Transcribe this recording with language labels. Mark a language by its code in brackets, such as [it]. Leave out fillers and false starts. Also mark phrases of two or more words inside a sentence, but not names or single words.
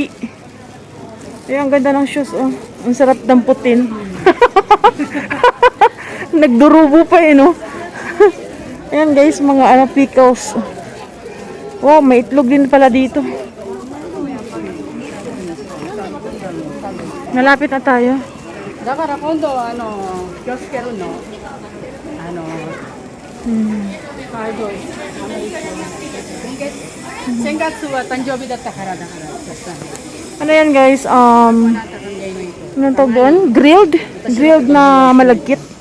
[tl] Ay, ang ganda ng shoes, oh. Ang sarap damputin. Nagdurubo pa eh, no? Ayan guys, mga ano, pickles. Wow, may itlog din pala dito. Malapit na tayo. [ja] だから今度気をつけるの先月は誕生日だったからだから [tl] Ano yan guys? Anong tawag doon? Grilled na malagkit.